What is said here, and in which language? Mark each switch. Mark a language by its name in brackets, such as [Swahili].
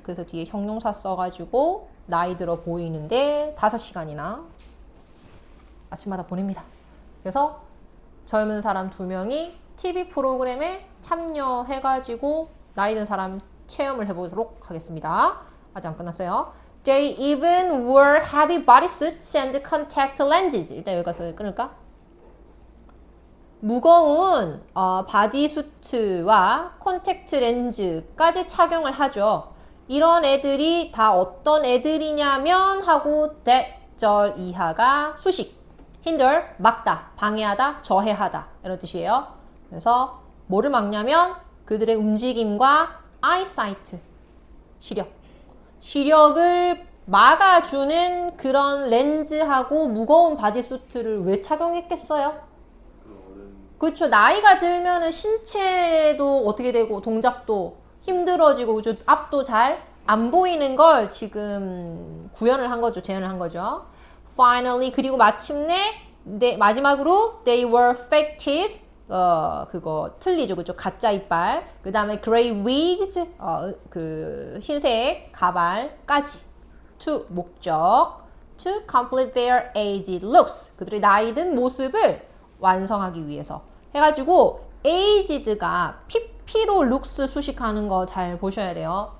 [Korean] 그래서 뒤에 형용사 써가지고 나이 들어 보이는데 5시간이나 아침마다 보냅니다. 그래서 젊은 사람 2명이 TV 프로그램에 참여해가지고 나이 든 사람 체험을 해보도록 하겠습니다. 아직 안 끝났어요. [English] They even wore heavy bodysuits and contact lenses. [Korean] 일단 여기까지 끊을까? 무거운 바디수트와 콘택트 렌즈까지 착용을 하죠. 이런 애들이 다 어떤 애들이냐면 하고 that 절 이하가 수식, hinder, 막다, 방해하다, 저해하다 이런 뜻이에요. 그래서 뭐를 막냐면 그들의 움직임과 eyesight, 시력을 막아주는 그런 렌즈하고 무거운 바디수트를 왜 착용했겠어요? 그렇죠. 나이가 들면은 신체도 어떻게 되고 동작도 힘들어지고 앞도 잘 안 보이는 걸 지금 구현을 한 거죠. 재현을 한 거죠. [English] Finally [Korean] 그리고 마침내 마지막으로 [English] they were fake teeth. [Korean] 그거 틀리죠. 그죠? 가짜 이빨. 그 다음에 [English] gray wigs. [Korean] 그 흰색 가발까지. to 목적. [English] to complete their aged looks. [Korean] 그들의 나이 든 모습을 완성하기 위해서 해가지고 aged가 pp로 looks 수식하는 거 잘 보셔야 돼요.